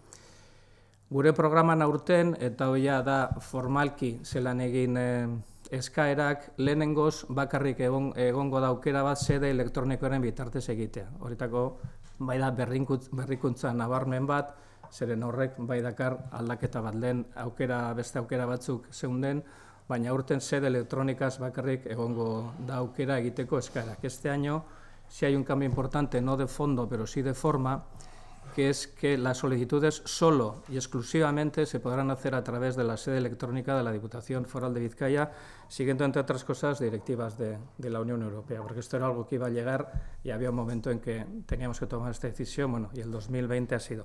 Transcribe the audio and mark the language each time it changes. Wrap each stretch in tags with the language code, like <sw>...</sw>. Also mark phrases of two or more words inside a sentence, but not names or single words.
<eu>Gure programan aurten, eta hoia da formalki zelan egin eskaerak, lehenengoz bakarrik egongo da aukera bat sede elektronikoaren bitartez egitea. Horretako bai da berrikuntza nabarmen bat, zeren horrek bai dakar aldaketa bat lehen beste aukera batzuk zeunden, baina aurten sede elektronikaz bakarrik egongo da aukera egiteko eskaerak.</eu> <es>Este año sí hay un cambio importante, no de fondo, pero sí de forma, que es que las solicitudes solo y exclusivamente se podrán hacer a través de la sede electrónica de la Diputación Foral de Vizcaya, siguiendo, entre otras cosas, directivas de la Unión Europea, porque esto era algo que iba a llegar y había un momento en que teníamos que tomar esta decisión, bueno, y el 2020 ha sido.</es>